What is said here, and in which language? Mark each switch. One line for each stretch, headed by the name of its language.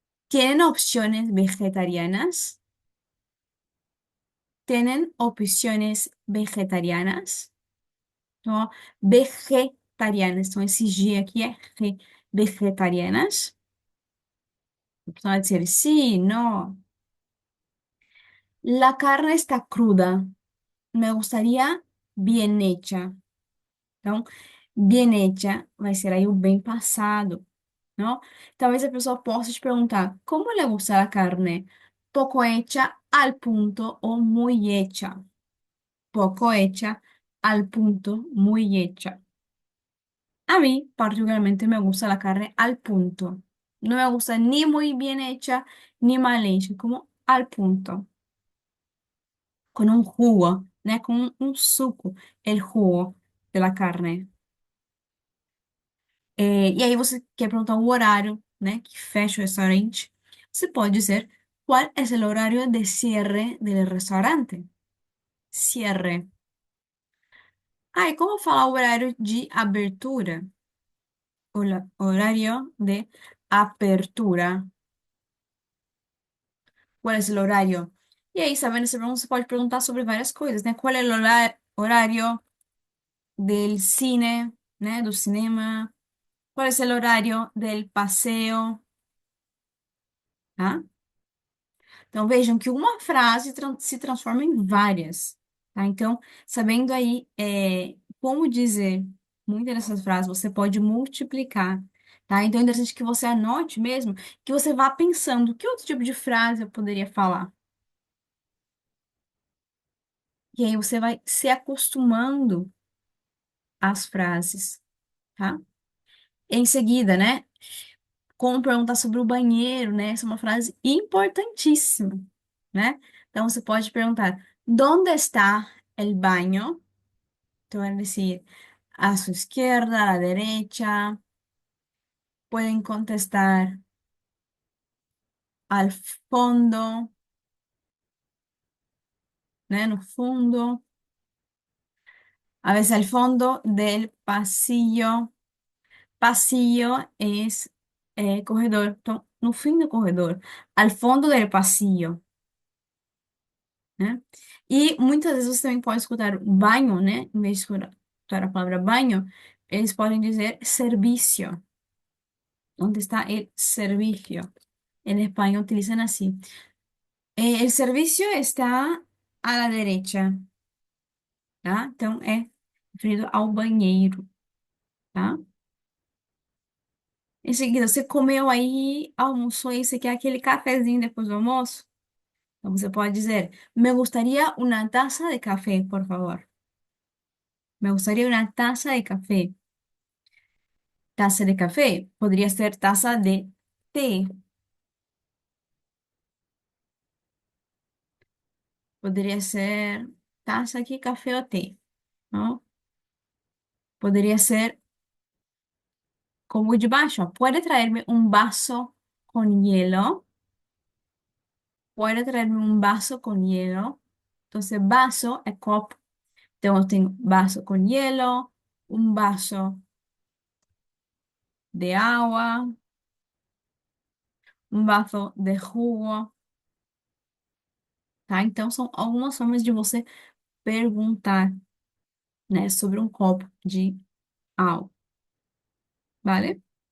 Spanish: ¿Tienen opciones vegetarianas? ¿Tienen opciones vegetarianas?
Portuguese: Então, vegetarianas. Então, esse G aqui é re, vegetarianas. Opção é dizer
Spanish: sí, no. La carne está cruda. Me gustaría bien hecha.
Portuguese: Então, bien hecha vai ser aí o bem passado, não? Talvez a pessoa possa te perguntar,
Spanish: como le gusta la carne? Poco hecha, al punto o muy hecha. Poco hecha, al punto, muy hecha. A mí, particularmente, me gusta la carne al punto. No me gusta ni muy bien hecha ni mal hecha, como al punto. Con un jugo, né?
Portuguese: Com um suco,
Spanish: el jugo de la carne.
Portuguese: E aí você quer perguntar o horário, né? Que fecha o restaurante. Você pode dizer,
Spanish: ¿cuál es el horario de cierre del restaurante? Cierre.
Portuguese: Ah, e como falar o horário de abertura?
Spanish: Horario de apertura. ¿Cuál es el horario?
Portuguese: E aí, sabendo essa pergunta, você pode perguntar sobre várias coisas, né? Qual é o horario del cine, né? Do cinema.
Spanish: ¿Cuál es el horario del paseo?
Portuguese: Tá? Então, vejam que uma frase se transforma em várias, tá? Então, sabendo aí como dizer muitas dessas frases, você pode multiplicar, tá? Então, é interessante que você anote mesmo, que você vá pensando que outro tipo de frase eu poderia falar. E aí você vai se acostumando às frases, tá? Em seguida, né? Como perguntar sobre o banheiro, né? Essa é uma frase importantíssima, né? Então você pode perguntar:
Spanish: ¿Dónde está el baño? Te van a decir a su izquierda, a la derecha. Pueden contestar al fondo, ¿né?
Portuguese: No fundo.
Spanish: A veces al fondo del pasillo. Pasillo es corredor.
Portuguese: Então, no fim do corredor,
Spanish: al fondo del pasillo.
Portuguese: Né? E muitas vezes você também pode escutar banho, né? Em vez de escutar a palavra banho, eles podem dizer servicio.
Spanish: Onde está el servicio? En España utilizan así. El servicio está a la derecha, tá?
Portuguese: Então, é referido ao banheiro, tá? Em seguida, você comeu aí, almoçou e você quer aquele cafezinho depois do almoço? Então, você pode dizer,
Spanish: me gustaría una taza de café, por favor. Me gustaría una taza de café. Taza de café podría ser taza de té. Podría ser taza aquí, café o té, ¿no? Podría ser como de baixo. Ó, puede traerme un vaso con hielo. Puede traerme un vaso con hielo. Entonces, vaso es copo.
Portuguese: Então, eu tenho vaso com hielo, um vaso de agua, um vaso de jugo, tá? Então, são algumas formas de você perguntar, né, sobre um copo de água, vale?